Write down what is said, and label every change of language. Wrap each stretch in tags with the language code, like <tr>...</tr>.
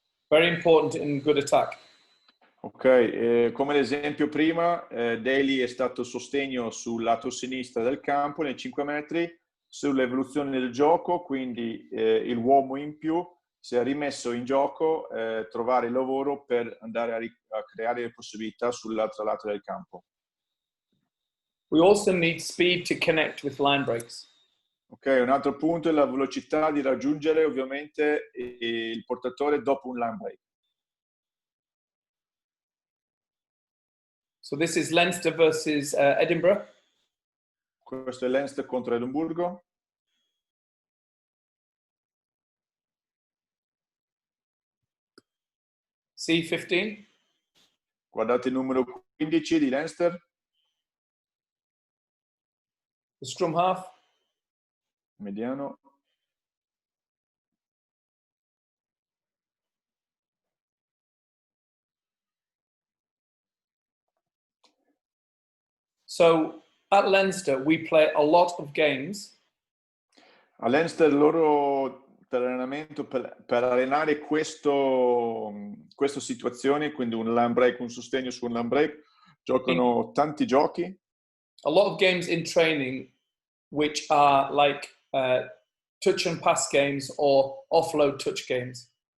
<en>Very important in good attack.</en> <it>Ok, come l'esempio prima, Daly è stato sostegno sul lato sinistro del campo nei 5 metri, sull'evoluzione del gioco, quindi l'uomo in più si è rimesso in gioco, trovare il lavoro per andare a creare le possibilità sull'altro lato del campo.</it> <en>We also need speed to connect with line breaks.</en> <it>Ok, un altro punto è la velocità di raggiungere ovviamente il portatore dopo un line break.</it> <en>So this is Leinster versus Edinburgh.</en> <it>Questo è Leinster contro Edimburgo.</it> <en>C15.</en> <it>Guardate il numero 15 di Leinster.</it> <en>The scrum half.</en> <it>Mediano.</it> <en>So at Leinster, we play a lot of games.</en> <it>A Leinster loro per allenamento, per allenare questa situazione, quindi un line break, un sostegno su un line break, giocano tanti giochi.</it> <en>A lot of games in training which are like touch and pass games or offload touch games.</en>